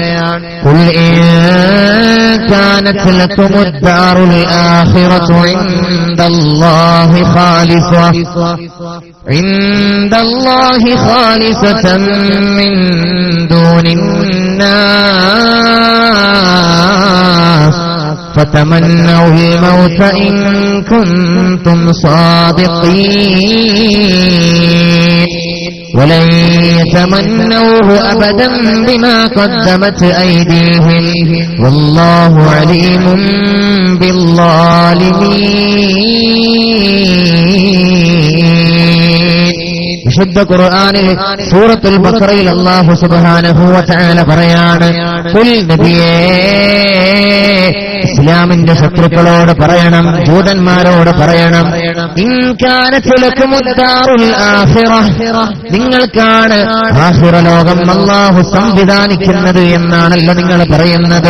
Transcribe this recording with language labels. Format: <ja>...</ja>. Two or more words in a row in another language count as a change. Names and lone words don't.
<ar>قل إن كانت لكم الدار الآخرة عند الله خالصة من دون الناس فتمنوا الموت إن كنتم صادقين ولن يتمنوه أبدا بما قدمت أيديهم والله عليم بالظالمين.</ar> <ml>വിശുദ്ധ ഖുർആനിൽ സൂറത്തുൽ ബഖറയിൽ</ml> <ar>الله سبحانه وتعالى</ar> <ml>പറയാണ്, ഖുൽ നബിയേ, ഇസ്ലാമിന്റെ ശത്രുക്കളോട് പറയണം, ജൂതന്മാരോട് പറയണം,</ml> <ar>إن كانت لكم الدار الآخرة,</ar> <ml>നിങ്ങൾക്കാണ് ആഖിറ ലോകം അല്ലാഹു സംവിധാനിക്കുന്നത് എന്നാണല്ലോ നിങ്ങൾ പറയുന്നത്.</ml>